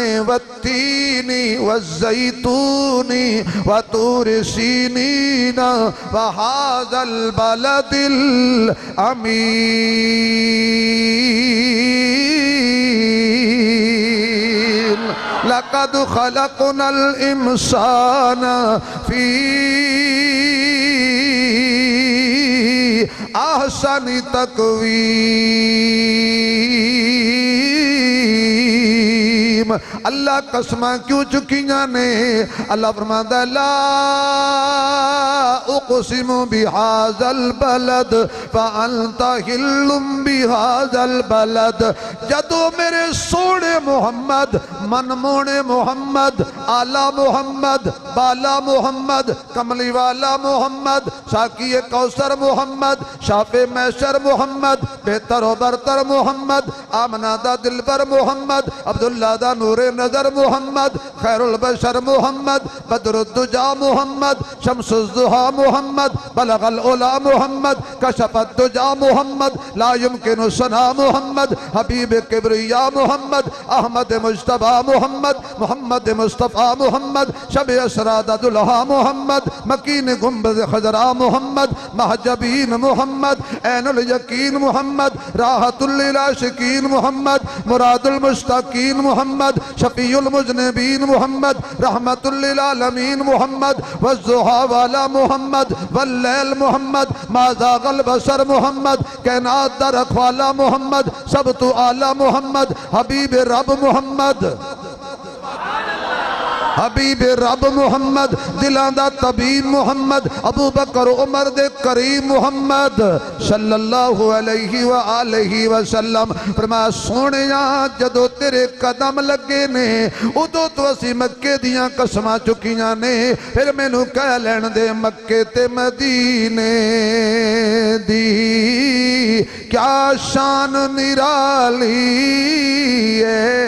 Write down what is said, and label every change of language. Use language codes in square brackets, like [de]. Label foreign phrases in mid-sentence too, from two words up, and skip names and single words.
[ar] والتين والزيتون وطور سينين وهذا البلد الأمين. لقد خلقنا الإنسان في أحسن تقويم. [pa] اللہ قسماں کیوں چکیاں نے؟ اللہ فرماندا [ar] لا أقسم بهذا البلد وأنت حل بهذا البلد. [pa] جدوں میرے سوہنے محمد، من موہنے محمد، اعلیٰ محمد، بالا محمد، کملی والا محمد، ساقی کوثر محمد، شافع محشر محمد، بہتر و برتر محمد، آمنہ دا دلبر محمد، عبداللہ دا نورِ [ar] نظر محمد، خير البشر محمد، بدر الدجى محمد، شمس الضحى محمد، بلغ العلى محمد، كشف الدجى محمد، لا يمكن الثناء محمد، حبيب كبريا محمد، أحمد [pa] مجتبیٰ محمد، محمد مصطفیٰ محمد، شب اسرا دا دولہا محمد, مکینِ گنبد خضرا [ar] محمد، مه جبين محمد، عين اليقين محمد، راحة للعاشقين محمد، مراد المشتاقين محمد، شفيع المذنبين محمد، رحمة للعالمين محمد, [pa] والضحیٰ والا محمد، واللیل محمد, [ar] ما زاغ البصر [pa] محمد، کائنات دا رکھوالا محمد، سب توں اعلیٰ محمد، حبیب رب محمد, حبیب رب محمد، دلاں دا طبیب محمد، ابو بکر عمر دے کریم محمد [ar] صلى الله عليه وآله وسلم. [pa] فرمایا سوہنیا جدوں تیرے قدم لگے نے اودوں توں اسی مکے دیاں قسماں چکیاں نے. فیر مینوں کہہ لین دے مکے تے مدینے دی کیا شان نرالی ہے.